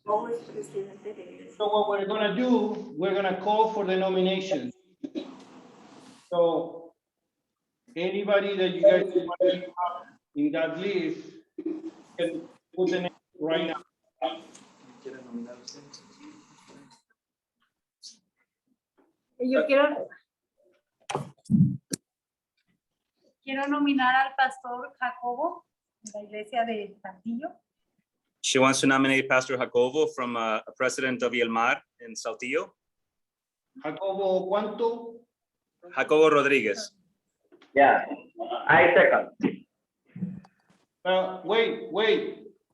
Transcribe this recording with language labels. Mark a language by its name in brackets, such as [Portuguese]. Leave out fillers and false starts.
[English] So what we're gonna do, we're gonna call for the nomination. So anybody that you guys want to have in that list can put the name right now. [Spanish] Yo quiero nominar al pastor Jacobo de la iglesia de Saltillo. [English] She wants to nominate Pastor Jacobo from President of Mar in Saltillo. [Spanish] Jacobo, ¿cuánto? Jacobo Rodriguez. [English] yeah, I second. Wait.